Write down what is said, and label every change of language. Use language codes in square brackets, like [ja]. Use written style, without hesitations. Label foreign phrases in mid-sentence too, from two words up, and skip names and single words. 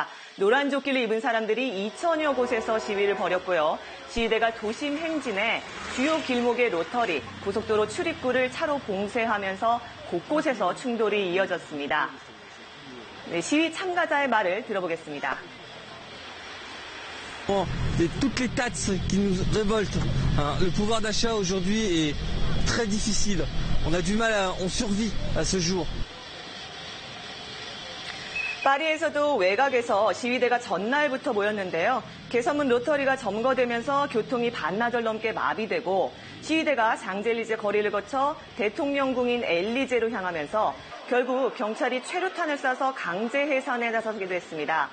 [ko] 노란 조끼를 입은 사람들이 2천여 곳에서 시위를 벌였고요. 시위대가 도심 행진에 주요 길목의 로터리, 고속도로 출입구를 차로 봉쇄하면서 곳곳에서 충돌이 이어졌습니다. 네, 시위 참가자의 말을 들어보겠습니다. [fr] Toutes les taxes qui nous révoltent, le pouvoir d'achat aujourd'hui est très difficile. On a du mal, on survit à ce jour. [ko] 파리에서도 외곽에서 시위대가 전날부터 모였는데요. 개선문 로터리가 점거되면서 교통이 반나절 넘게 마비되고 시위대가 샹젤리제 거리를 거쳐 대통령궁인 엘리제로 향하면서 결국 경찰이 최루탄을 쏴서 강제 해산에 나서기도 했습니다.